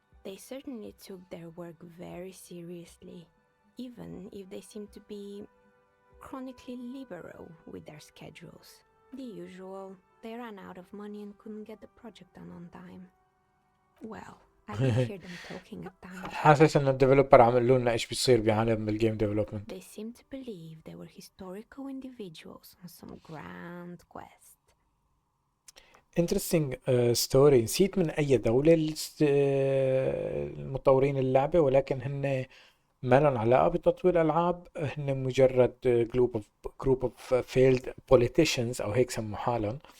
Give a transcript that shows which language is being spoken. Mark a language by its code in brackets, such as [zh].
[en] They certainly took their work very seriously, even if they seemed to be chronically liberal with their schedules. The usual, they ran out of money and couldn't get the project done on time. Well, I did hear them talking at times. [ar] حاسس ان الديفلوبر عملوا لنا ايش بيصير بعالم الجيم ديفلوبمنت. [en] They seemed to believe they were historical individuals on some grand quest. interesting story. [ar] نسيت من اي دولة المطورين اللعبة، ولكن هن ما لهم علاقة بتطوير العاب، هن مجرد [en] group of failed politicians [ar] او هيك سموا حالهم.